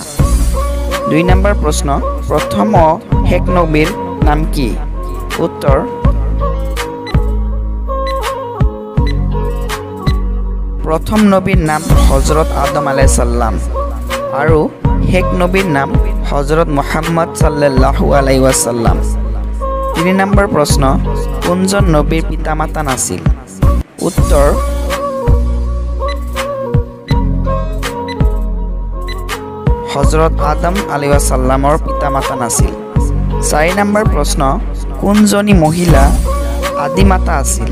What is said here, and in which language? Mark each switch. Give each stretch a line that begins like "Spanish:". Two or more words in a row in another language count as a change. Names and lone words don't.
Assamese: ২ নম্বৰ প্ৰশ্ন, প্ৰথম ও শেষ নবীৰ নাম কি? উত্তৰ প্ৰথম নবীৰ নাম হজৰত আদম
Arabic: عليه السلام
Assamese: আৰু শেষ নবীৰ নাম হজৰত মুহাম্মদ
Arabic: صلى الله عليه وسلم.
Assamese: ৩ নম্বৰ প্ৰশ্ন, কোনজন নবীৰ পিতামাতা নাছিল? উত্তৰ হজৰত আদম
Arabic: عليه السلام
Assamese: পিতামাতা নাছিল। ৪ নম্বৰ প্ৰশ্ন, কোনজনী মহিলা আদিমাতা আছিল?